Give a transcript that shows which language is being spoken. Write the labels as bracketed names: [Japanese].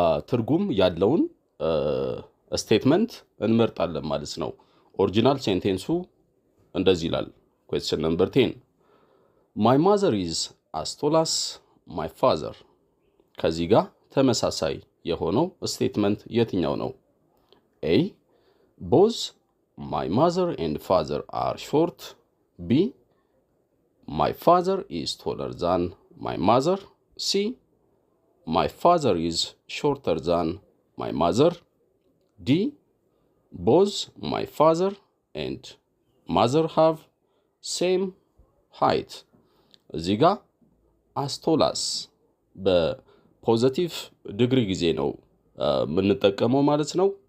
[Amharic] ትርጉም ያለውን ስቴትመንት እንመርጣለን ማለት ነው። ኦሪጂናል ሴንቴንሱ እንደዚህ ይላል። [English] question number 10 my mother is as tall as my father። [Amharic] ከዚህ ጋር ተመሳሳይ የሆነው ስቴትመንት የትኛው ነው? [English] A both my mother and father are short. B my father is taller than my mother. C my father is shorter than my mother. D both my father and mother have same height። [Amharic] እዚህ ጋር አስቶላስ በፖዘቲቭ ዲግሪ ጊዜ ነው የምንጠቀመው ማለት ነው።